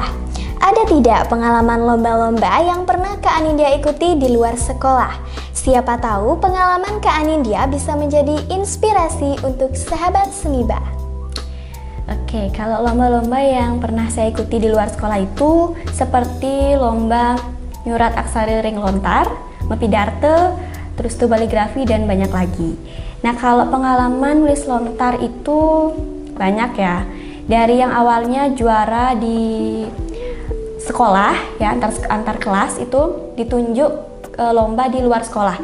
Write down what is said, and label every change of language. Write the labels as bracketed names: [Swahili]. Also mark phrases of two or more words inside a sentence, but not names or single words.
[Indonesian] Ada tidak pengalaman lomba-lomba yang pernah Kak Anindya ikuti di luar sekolah? Siapa tahu pengalaman Kak Anindya bisa menjadi inspirasi untuk sahabat Semiba. Oke, kalau lomba-lomba yang pernah saya ikuti di luar sekolah itu seperti lomba [Balinese] nyurat aksara ring lontar, [Indonesian] mepidarte, terus tuh baligrafi dan banyak lagi. Nah, kalau pengalaman nulis lontar itu banyak ya. Dari yang awalnya juara di sekolah ya, antar kelas itu ditunjuk lomba di luar sekolah.